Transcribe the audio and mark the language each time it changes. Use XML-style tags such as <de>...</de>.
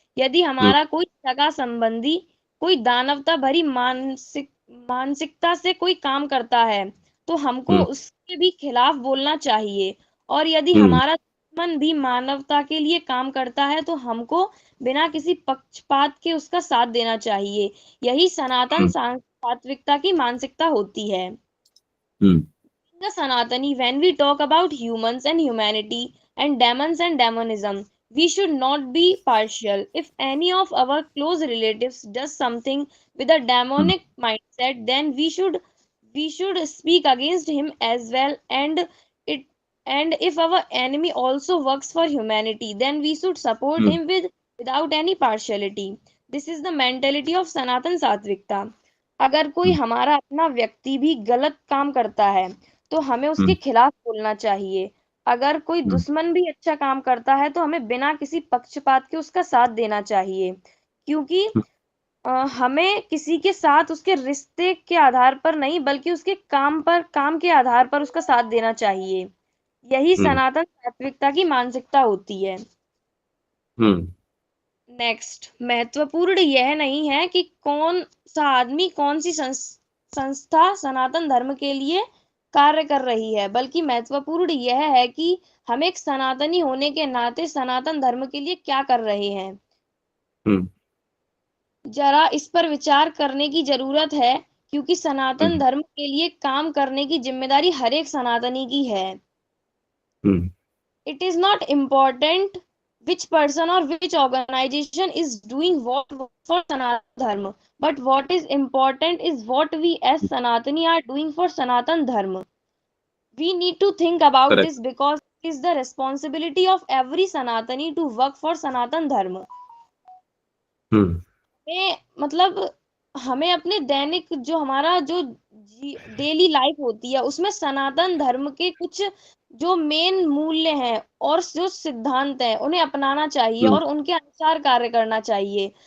<hi>यदि हमारा कोई सगा संबंधी कोई दानवता भरी मानसिकता से कोई काम करता है तो हमको उसके भी खिलाफ बोलना चाहिए, और यदि हमारा दुश्मन भी मानवता के लिए काम करता है तो हमको बिना किसी पक्षपात के उसका साथ देना चाहिए। यही सनातन सात्विकता की मानसिकता होती है।</hi> <en>The Sanatani, when we talk about humans and humanity and demons and demonism, we should not be partial. If any of our close relatives does something with a demonic mindset, then we should speak against him as well. It if our enemy also works for humanity, then we should support him without any partiality. This is the mentality of Sanatan Satvikta.</en> <hi>अगर कोई हमारा अपना व्यक्ति भी गलत काम करता है तो हमें उसके खिलाफ बोलना चाहिए। अगर कोई दुश्मन भी अच्छा काम करता है तो हमें बिना किसी पक्षपात के उसका साथ देना चाहिए, क्योंकि हमें किसी के साथ उसके रिश्ते के आधार पर नहीं बल्कि उसके काम के आधार पर उसका साथ देना चाहिए। यही सनातन सात्विकता की मानसिकता होती है। नेक्स्ट, महत्वपूर्ण यह नहीं है कि कौन सा आदमी कौन सी संस्था सनातन धर्म के लिए कार्य कर रही है, बल्कि महत्वपूर्ण यह है कि हम एक सनातनी होने के नाते सनातन धर्म के लिए क्या कर रहे हैं। जरा इस पर विचार करने की जरूरत है, क्योंकि सनातन धर्म के लिए काम करने की जिम्मेदारी हर एक सनातनी की है।</hi> <en>It is not important which person or which organization is doing what for Sanatan Dharma, but what is important is what we as Sanatani are doing for Sanatan Dharma. We need to think about Correct. this because it is the responsibility of every Sanatani to work for Sanatan Dharma.</en> <hi>मतलब हमें अपने दैनिक जो हमारा जो daily life होती है उसमें सनातन धर्म के कुछ जो मेन मूल्य हैं और जो सिद्धांत हैं उन्हें अपनाना चाहिए और उनके अनुसार कार्य करना चाहिए।</hi>